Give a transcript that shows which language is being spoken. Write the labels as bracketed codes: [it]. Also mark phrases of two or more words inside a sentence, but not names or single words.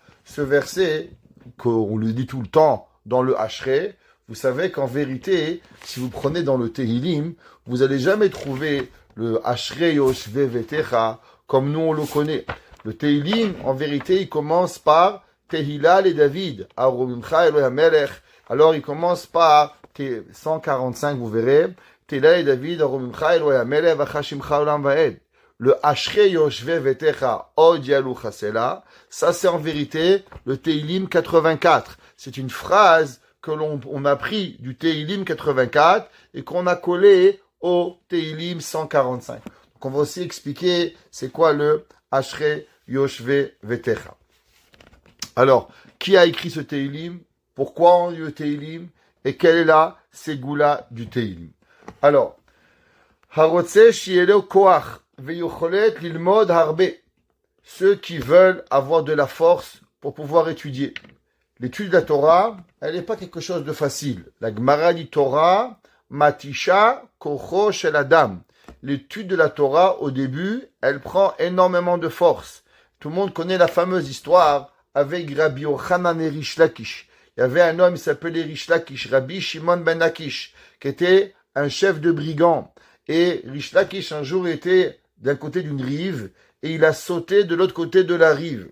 [fr] Ce verset, qu'on le dit tout le temps dans le Ashrei, vous savez qu'en vérité, si vous prenez dans le Tehillim, vous n'allez jamais trouver le [he] אשרי יושבי ביתך [fr] comme nous on le connaît. Le Tehillim, en vérité, il commence par [he] תהילה לדוד. ארוממך אלוהי המלך. [fr] Alors, il commence par 145, vous verrez. [he] תהילה לדוד, ארוממך אלוהי המלך, ואברכה שמך לעולם ועד. Le אשרי יושבי ביתך עוד יהללוך סלה. [fr] Ça, c'est en vérité le Tehillim 84. C'est une phrase que on a pris du Tehillim 84 et qu'on a collé au Tehillim 145. Donc, on va aussi expliquer c'est quoi le [he] אשרי יושבי ביתך. [fr] Alors, qui a écrit ce Tehillim? Pourquoi on dit le Tehillim? Et quelle est la ségoula du Tehillim? Alors, [he] הרוצה שיהיה לו כח ויכולת ללמוד הרבה. [fr] Ceux qui veulent avoir de la force pour pouvoir étudier. L'étude de la Torah, elle n'est pas quelque chose de facile. La Gemara dit [he] תורה מתשת כחו של אדם. [fr] L'étude de la Torah, au début, elle prend énormément de force. Tout le monde connaît la fameuse histoire avec Rabbi Yochanan et Rish Lakish. Il y avait un homme, il s'appelait Rish Lakish, Rabbi Shimon ben Lakish, qui était un chef de brigands. Et Rish Lakish, un jour, était d'un côté d'une rive, et il a sauté de l'autre côté de la rive.